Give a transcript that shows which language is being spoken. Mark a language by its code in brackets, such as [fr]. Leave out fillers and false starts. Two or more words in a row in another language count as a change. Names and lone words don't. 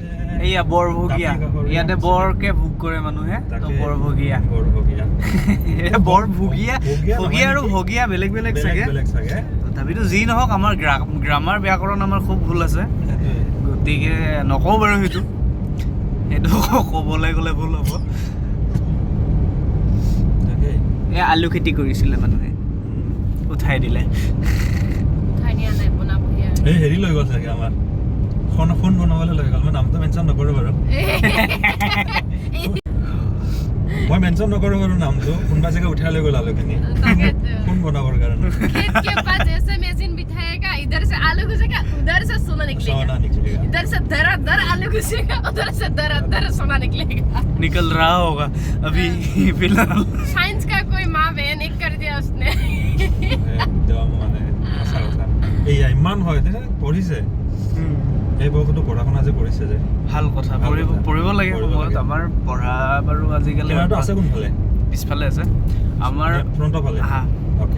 [as] এইয়া বৰভগীয়া ইয়াতে বৰকে ভোগ কৰে মানুহে তো বৰভগীয়া ভগীয়া আৰু ভগীয়া বেলেগ চাগে তথাপিতো যি নহওক আমাৰ গ্ৰামাৰ ব্যাকৰণ আমাৰ খুব ভুল আছে গতিকে নকওঁ বাৰু সেইটো ক'বলৈ গ'লে ভুল হ'ব এই আলু খেতি কৰিছিলে মানুহে উঠাই দিলে উঠাই নিয়া নাই বনাবহি আৰু এই হেৰি লৈ গ'ল চাগে আমাৰ সোণ বনাবলৈ লৈ গ'ল মই নামটো মেনশ্যন নকৰোঁ বাৰু মই মেনশ্যন নকৰোঁ বাৰু নামটো কোনোবা চাগে উঠাই লৈ গ'ল আলুখিনি সোণ বনাবৰ কাৰণে [hi] खेत के पास ऐसे मशीन बिठाएगा इधर से आलू घुसेगा उधर से सोना निकलेगा इधर से दर आलू घुसेगा उधर से दर सोना निकलेगा निकल रहा होगा अभी फिलहाल साइंस का कोई माँ बहन एक कर दिया उसने [as] একদম মানে সঁচা কথা এয়া ইমান হয় পঢ়িছে এই বয়সতো পঢ়া শুনা যে কৰিছে যে ভাল কথা পঢ়িব লাগে সময়ত আমাৰ পঢ়া বাৰু আজিকালি আছে কোনফালে পিছফালে আছে আমাৰ ফ্ৰণ্টৰ ফালে অ'কে